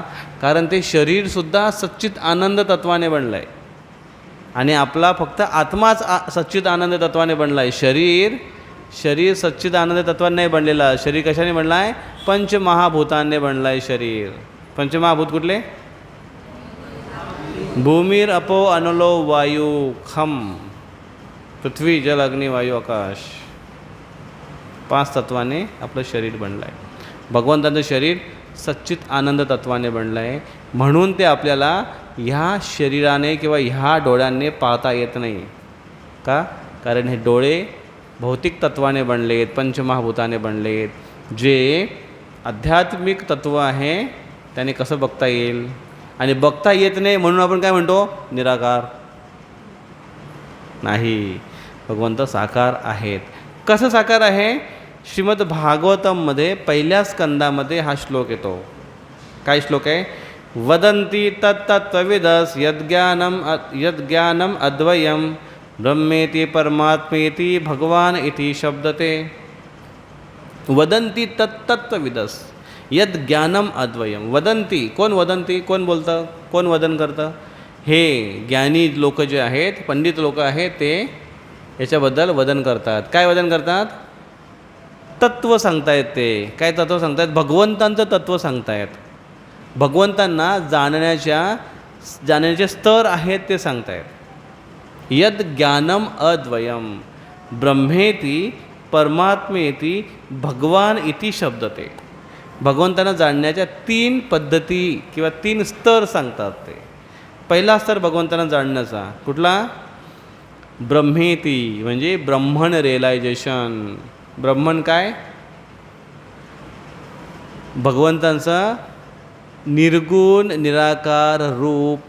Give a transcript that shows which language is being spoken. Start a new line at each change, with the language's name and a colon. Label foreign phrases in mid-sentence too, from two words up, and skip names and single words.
Marathi: कारण ते शरीरसुद्धा सच्चित आनंद तत्वाने बनलं आहे, आणि आपला फक्त आत्माच सच्चित आनंद तत्वाने बनला आहे. शरीर सच्चित आनंद तत्वाने नाही बनलेला. शरीर कशाने बनला आहे? पंचमहाभूतांनी बनला आहे शरीर. पंचमहाभूत कुठले?
Sanskrit: भूमीर अपो अनलो वायू खम, पृथ्वी जल अग्नी वायू आकाश.
Marathi: 5 तत्वाने आपलं शरीर बनलं आहे. भगवंताचं शरीर सच्चित आनंद तत्वाने बनलं आहे, म्हणून ते आपल्याला ह्या शरीराने किंवा ह्या डोळ्यांनी पाहता येत नाही. का? कारण हे डोळे भौतिक तत्वाने बनले आहेत, पंचमहाभूताने बनले आहेत. जे आध्यात्मिक तत्व आहे त्याने कसं बघता येईल? आणि बघता येत नाही म्हणून आपण काय म्हणतो? निराकार. नाही, भगवंत साकार आहेत. कसं साकार आहे? श्रीमद भागवतममध्ये 1ल्या स्कंदामध्ये हा श्लोक येतो. काय श्लोक आहे?
Sanskrit: वदन्ति तत्तत्त्वविदस् यद्ज्ञानम अद्वयम ब्रह्मेति परमात्मेति भगवान इति शब्दते. वदन्ति तत्तत्त्वविदस् यद्ज्ञानम अद्वयम.
Marathi: वदन्ति, कोण वदन्ति? कोण बोलतं? कोण वदन करतं? हे ज्ञानी लोक जे आहेत, पंडित लोक आहेत, ते याच्याबद्दल वदन करतात. काय वदन करतात? तत्त्व सांगतायत. ते काय तत्त्व सांगतायत? भगवंतांचं तत्त्व सांगतायत. भगवंतांना जाणण्याचे स्तर आहेत ते सांगतायत.
Sanskrit: यद ज्ञानम अद्वयम ब्रह्मेति परमात्मेति भगवान इति शब्दते.
Marathi: भगवंतांना जाणण्याच्या 3 पद्धती किंवा 3 स्तर सांगतात ते. पहिला स्तर भगवंतांना जाणण्याचा कुठला? ब्रह्मेति म्हणजे ब्रह्मण रिअलायझेशन. ब्रह्मण काय? भगवंतांचा निर्गुण निराकार रूप.